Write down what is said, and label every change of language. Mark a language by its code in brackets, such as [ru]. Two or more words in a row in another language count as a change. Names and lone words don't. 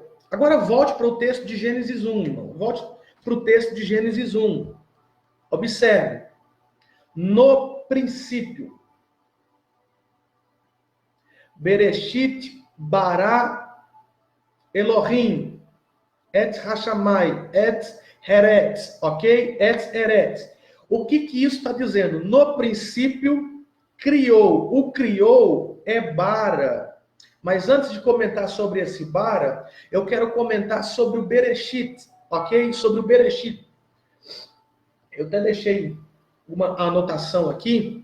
[pt] Agora volte para o texto de Gênesis 1, irmão. Volte para o texto de Gênesis 1. Observe. No princípio. [he] בראשית ברא אלהים את השמים את הארץ, ok? את הארץ. [pt] O que isso está dizendo? No princípio criou. O criou é bara. Mas antes de comentar sobre esse bara, eu quero comentar sobre o Bereshit, ok? Sobre o Bereshit. Eu até deixei uma anotação aqui.